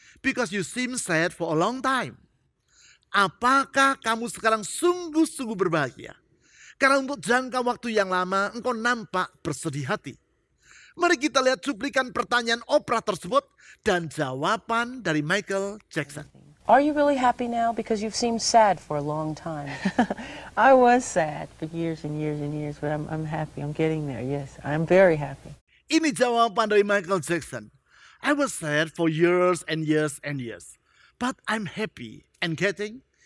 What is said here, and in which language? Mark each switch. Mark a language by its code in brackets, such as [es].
[en] Because you seem sad for a long time." [id] Apakah kamu sekarang sungguh-sungguh berbahagia? Karena untuk jangka waktu yang lama engkau nampak bersedih hati. Mari kita lihat cuplikan pertanyaan Oprah tersebut dan jawaban dari Michael Jackson. [en] Are you really happy now? Because you've seemed sad for a long time. I was sad for years and years and years, but I'm happy. I'm getting there. Yes, I'm very happy. [id] Ini jawaban dari Michael Jackson. [en] I was sad for years and years and years, but I'm happy and getting.